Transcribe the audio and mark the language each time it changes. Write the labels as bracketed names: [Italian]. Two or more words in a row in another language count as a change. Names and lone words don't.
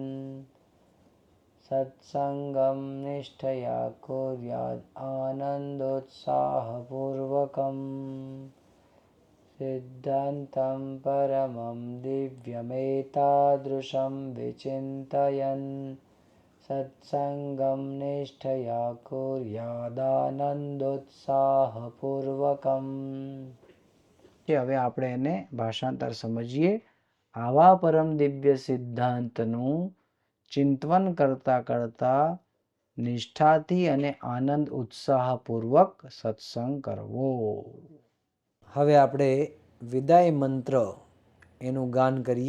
[Sanskrit] सत्संगं निष्ठया कुर्यात् आनन्दोत्साहपूर्वकम् सिद्धान्तं परमं दिव्यमेतादृशं विचिन्तयन् सत्संगं निष्ठया कुर्यादानन्दोत्साहपूर्वकम् [Gujarati] હવે આપણે એને ભાષાંતર સમજીએ આવા પરમ દિવ્ય સિદ્ધાંતનું ચિંતન કરતા કરતા નિષ્ઠાથી અને આનંદ ઉત્સાહપૂર્વક સત્સંગ કરવો. હવે આપણે વિદાય મંત્ર એનું ગાન કરીએ.